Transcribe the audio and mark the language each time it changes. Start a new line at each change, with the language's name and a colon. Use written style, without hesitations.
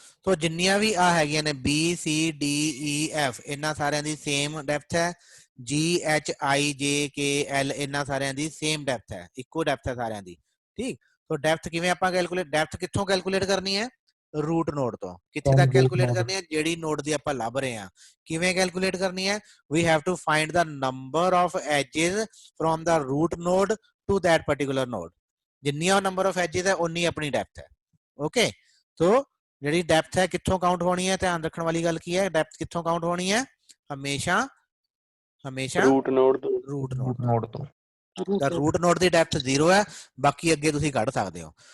Punjabi: ਸੋ ਜਿੰਨੀਆਂ ਵੀ ਆ ਹੈਗੀਆਂ ਨੇ B C D E F ਇਹਨਾਂ ਸਾਰਿਆਂ ਦੀ ਸੇਮ ਡੈਪਥ ਹੈ, G H I J K L ਇਹਨਾਂ ਸਾਰਿਆਂ ਦੀ ਸੇਮ ਡੈਪਥ ਹੈ, ਇੱਕੋ ਡੈਪਥ ਹੈ ਸਾਰਿਆਂ ਦੀ। ਠੀਕ, ਸੋ ਡੈਪਥ ਕਿਵੇਂ ਆਪਾਂ ਕੈਲਕੂਲੇਟ, ਡੈਪਥ ਕਿੱਥੋਂ ਕੈਲਕੂਲੇਟ ਕਰਨੀ ਹੈ, ਰੂਟ ਨੋਡ ਤੋਂ। ਕਿੱਥੇ ਤੱਕ ਕੈਲਕੂਲੇਟ ਕਰਨੀ ਹੈ, ਜਿਹੜੀ ਨੋਡ ਦੀ ਆਪਾਂ ਲੱਭ ਰਹੇ ਹਾਂ। ਕਿਵੇਂ ਕੈਲਕੂਲੇਟ ਕਰਨੀ ਹੈ,
English: we have to find the number of edges from the root node to that particular node।
Punjabi: ਜਿੰਨੀਆਂ ਨੰਬਰ ਆਫ ਐਜਸ ਹੈ ਉਨੀ ਆਪਣੀ ਡੈਪਥ ਹੈ। ਓਕੇ, ਸੋ ਜਿਹੜੀ ਡੈਪਥ ਹੈ ਕਿੱਥੋਂ ਕਾਊਂਟ ਹੋਣੀ ਹੈ, ਧਿਆਨ ਰੱਖਣ ਵਾਲੀ ਗੱਲ ਕੀ ਹੈ, ਡੈਪਥ ਕਿੱਥੋਂ ਕਾਊਂਟ ਹੋਣੀ ਹੈ, ਹਮੇਸ਼ਾ ਰੂਟ ਨੋਡ ਤੋਂ। ਤੋਂ। ਤਾਂ ਰੂਟ ਨੋਡ ਦੀ ਡੈਪਥ 0 ਹੈ, ਬਾਕੀ ਅੱਗੇ ਤੁਸੀਂ ਕੱਢ ਸਕਦੇ ਹੋ।